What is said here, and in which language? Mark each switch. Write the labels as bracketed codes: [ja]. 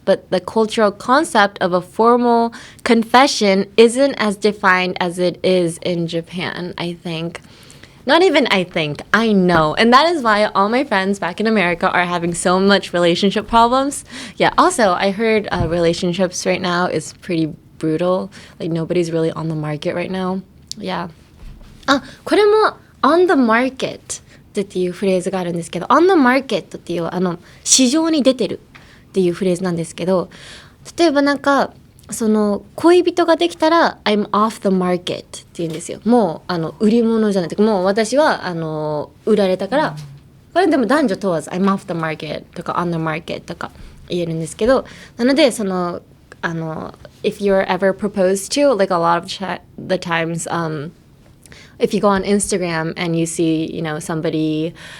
[en] But the cultural concept of a formal confession isn't as defined as it is in Japan, I think. Not even I think, I know. And that is why all my friends back in America are having so much relationship problems. Yeah, also, I heard relationships right now is pretty brutal. Like, nobody's really on the market right now. Yeah. [ja] あ、これも on the market っていうフレーズがあるんですけど、on the market っていう市場に出てるっていうフレーズなんですけど、例えばなんか、その恋人ができたら [en] I'm off the market [ja] って言うんですよ。もう売り物じゃないとか、もう私は売られたから、これでも男女問わず [en] I'm off the market [ja] とか on the market とか言えるんですけど、なのでその [en] if you're ever proposed to, like a lot of the times if you go on Instagram and you see, you know, somebody